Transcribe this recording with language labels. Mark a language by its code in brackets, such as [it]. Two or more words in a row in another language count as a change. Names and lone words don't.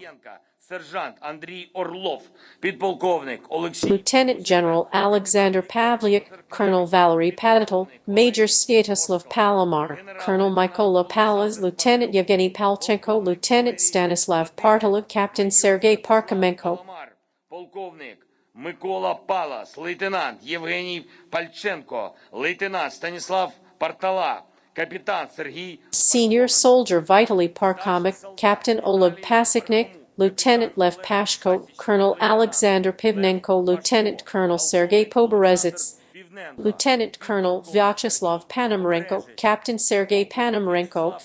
[uk] сержант Андрій Орлов, підполковник Олексій [en] Lieutenant General Alexander Pavlyuk, Colonel Valery Padatel, Major Sviatoslav Palomar, Colonel Mykola Palaz, Lieutenant Yevgeny Palchenko, Lieutenant Stanislav Partalov, Captain Sergei Parkamenko, [uk] полковник Микола Палас, лейтенант Євгеній Пальченко, лейтенант Станіслав Партала, капітан Сергій [en] Senior Soldier Vitaly Parkamik, Captain Oleg Pasiknik, Lieutenant Lev Pashko, Colonel Alexander Pivnenko, Lieutenant Colonel Sergei Poberezits, Lieutenant Colonel Vyacheslav Panomarenko, Captain Sergei Panomarenko,